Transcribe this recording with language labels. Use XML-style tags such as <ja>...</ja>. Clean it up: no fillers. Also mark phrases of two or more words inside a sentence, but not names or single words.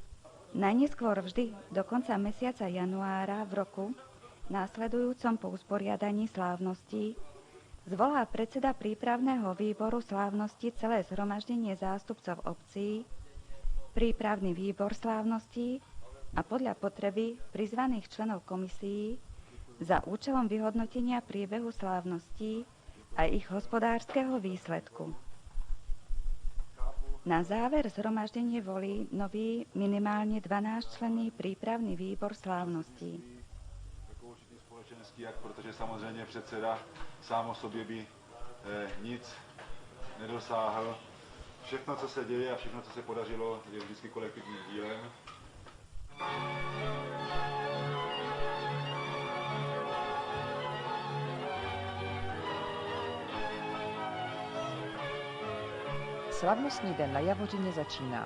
<sk>Najneskôr vždy do konca mesiaca januára v roku, následujúcom po usporiadaní slávností, Zvolá predseda prípravného výboru slávnosti celé zhromaždenie zástupcov obcí, prípravný výbor slávností a podľa potreby prizvaných členov komisií za účelom vyhodnotenia priebehu slávností a ich hospodárskeho výsledku. Na záver zhromaždenie volí nový minimálně 12členný prípravný výbor slávností.</sk> <cs>Jako určitý společenský akt, protože samozřejmě předseda sám o sobě by nic nedosáhl. Všechno, co se děje a všechno, co se podařilo, je vždycky kolektivním dílem. Slavnostní den na Javořině začíná.</cs>